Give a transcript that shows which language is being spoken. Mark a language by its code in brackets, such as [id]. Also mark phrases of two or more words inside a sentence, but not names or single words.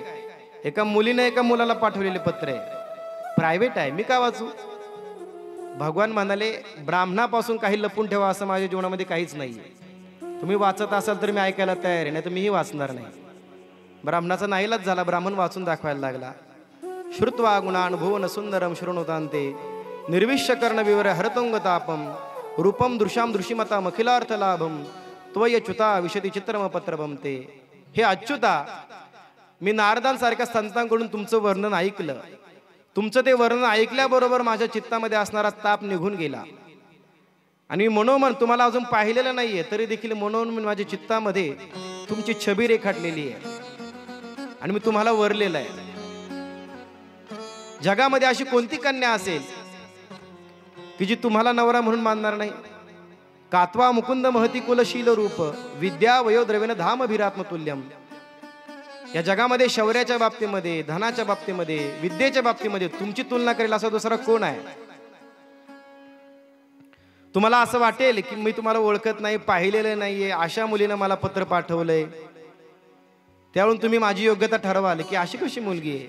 [mr] एका मुलीने एका मुलाला पाठवलेले पत्र आहे, प्रायव्हेट आहे, मी का वाचू? भगवान म्हणाले ब्राह्मणापासून काही लपून ठेवा असं माझ्या जीवनामध्ये काहीच नाहीये. तुम्ही वाचत असाल तर मी ऐकायला तयार आहे, नाही तर मीही वाचणार नाही. ब्राह्मणाचा नाईलाज झाला, ब्राह्मण वाचून दाखवायला लागला. [sa] श्रुत्वा गुणानुभवन सुंदरम शृणुतांते निर्विश्य कर्ण विवर हरतुंग तापम रूपम दृश्याम दृश्यमता मखिलार्थ लाभम त्वयच्युता विशती चित्रम पत्रभम ते. [mr] हे अच्युता, मी नारदांसारख्या संतांकडून तुमचं वर्णन ऐकलं. तुमचं ते वर्णन ऐकल्याबरोबर माझ्या चित्तामध्ये असणारा ताप निघून गेला. आणि मी मनोमन तुम्हाला अजून पाहिलेलं नाहीये, तरी देखील मनोमन माझ्या चित्तामध्ये तुमची छबी रेखाटलेली आहे आणि मी तुम्हाला वरलेलं आहे. जगामध्ये अशी कोणती कन्या असेल की जी तुम्हाला नवरा म्हणून मानणार नाही? [sa] कात्वा मुकुंद महती कुलशील रूप विद्या वयोद्रव्यन धाम अभिरात्मतुल्यम. [mr] या जगामध्ये शौर्याच्या बाबतीमध्ये, धनाच्या बाबतीमध्ये, विद्येच्या बाबतीमध्ये तुमची तुलना करेल असा दुसरा कोण आहे? तुम्हाला असं वाटेल की मी तुम्हाला ओळखत नाही, पाहिलेलं नाहीये, अशा मुलीनं मला पत्र पाठवलंय, त्यावरून तुम्ही माझी योग्यता ठरवाल की अशी कशी मुलगी आहे.